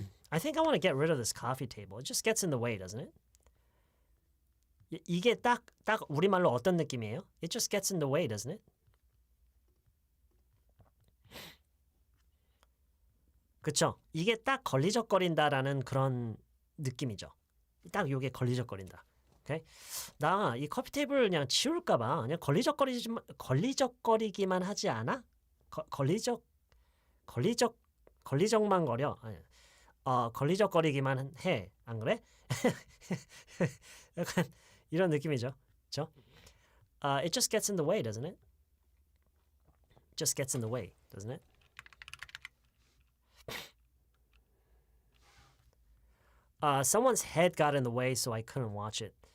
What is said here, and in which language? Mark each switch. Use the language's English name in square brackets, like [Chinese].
[English] I think I want to get rid of this coffee table. It just gets in the way, doesn't it? [Korean] 이게 딱 우리말로 어떤 느낌이에요? [English] It just gets in the way, doesn't it? [Korean] 그쵸? 이게 딱 걸리적거린다라는 그런 느낌이죠. 딱 요게 걸리적거린다. 오케이? 나 이 커피 테이블 그냥 치울까봐 그냥 걸리적거리기만 하지 않아? 걸리적만 거려. 아니, 걸리적거리기만 해. 안 그래? 약간 이런 느낌이죠. 그렇죠? [English] It just gets in the way, doesn't it? Just gets in the way, doesn't it? Someone's head got in the way, so I couldn't watch it.